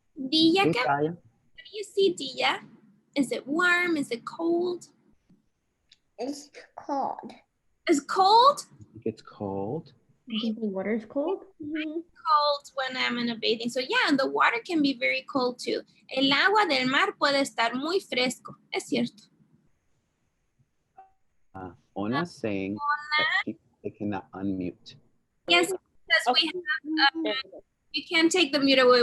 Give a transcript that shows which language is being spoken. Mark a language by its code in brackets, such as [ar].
[en] Dilla, what do you see, Dilla? Is it warm? Is it cold? It's cold. Is cold? I think it's cold. I think the water's cold. Cold when I'm in a bathing. So yeah, and the water can be very cold too. [es] El agua del mar puede estar muy fresco. Es cierto. [en] Ona's saying that they cannot unmute. Yes, because we have, you can't take the mute away.